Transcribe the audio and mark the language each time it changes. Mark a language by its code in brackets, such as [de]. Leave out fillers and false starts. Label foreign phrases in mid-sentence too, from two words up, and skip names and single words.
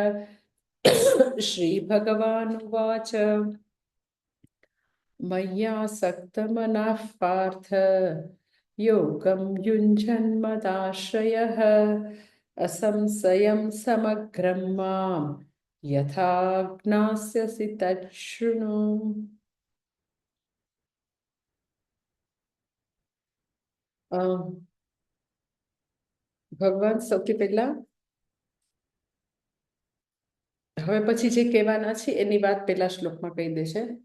[sa] श्रीभगवानुवाच मय्यासक्तमनः पार्थ योगं युञ्जन्मदाश्रयः असंशयं समग्रं मां यथा ज्ञास्यसि तच्छृणु। [gu] ભગવાન સૌથી પહેલા હવે પછી જે કહેવાના છે એની વાત પેલા શ્લોકમાં કહી દેશે